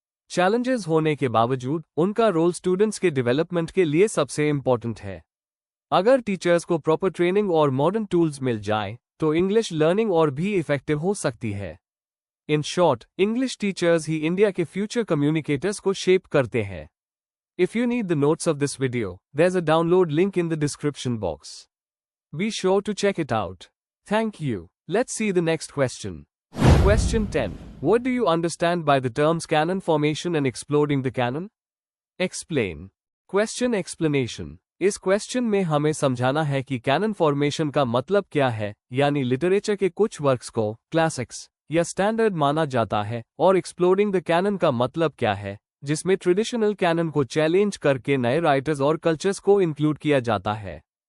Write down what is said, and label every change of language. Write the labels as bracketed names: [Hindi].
[Hindi] Challenges होने के बावजूद उनका रोल स्टूडेंट्स के डेवलपमेंट के लिए सबसे इम्पोर्टेंट है। अगर टीचर्स को प्रॉपर ट्रेनिंग और मॉडर्न टूल्स मिल जाए तो इंग्लिश लर्निंग और भी इफेक्टिव हो सकती है। In short, English teachers he India के फ्यूचर कम्युनिकेटर्स को शेप करते हैं। [English] If you need the notes of this video, there's a download link in the description box. Be sure to check it out. Thank you. Let's see the next question. Question 10. What do you understand by the terms canon formation and exploding the canon? Explain. Question explanation. [Hindi] इस question में हमें समझाना है कि cannon formation का मतलब क्या है, यानी लिटरेचर के कुछ वर्क्स को क्लासिक्स या स्टैंडर्ड माना जाता है, और एक्सप्लोडिंग द कैनन का मतलब क्या है, जिसमें ट्रेडिशनल कैनन को चैलेंज करके नए राइटर्स और कल्चर्स को इंक्लूड किया जाता है।